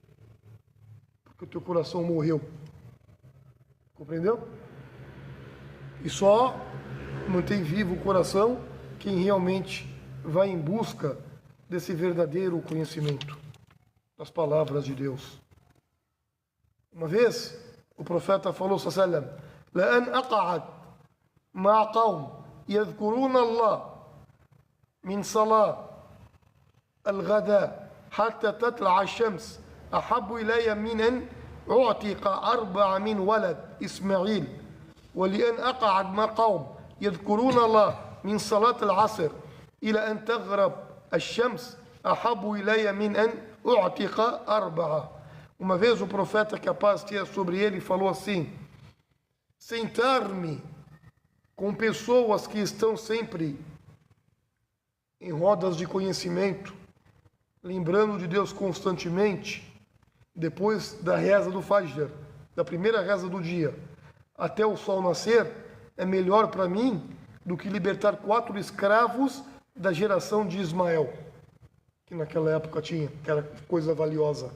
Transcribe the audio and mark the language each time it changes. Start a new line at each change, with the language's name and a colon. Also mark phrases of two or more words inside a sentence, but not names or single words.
Portuguese: Porque o teu coração morreu. Compreendeu? E só mantém vivo o coração quem realmente vai em busca desse verdadeiro conhecimento das palavras de Deus. Uma vez, o profeta falou,
Arabic: صلى الله عليه وسلم, لأن أقعد مع قوم يذكرون الله من صلاة الغداء حتى تطلع الشمس أحب إلي من أن أعتق 4 من ولد إسماعيل ولأن أقعد مع قوم يذكرون الله من صلاة العصر إلى أن تغرب الشمس أحب إلي من أن أعتق 4.
Portuguese: Uma vez o profeta, que a paz esteja sobre ele, falou assim: sentar-me com pessoas que estão sempre em rodas de conhecimento, lembrando de Deus constantemente, depois da reza do Fajr, da primeira reza do dia, até o sol nascer, é melhor para mim do que libertar 4 escravos da geração de Ismael, que naquela época tinha, que era coisa valiosa.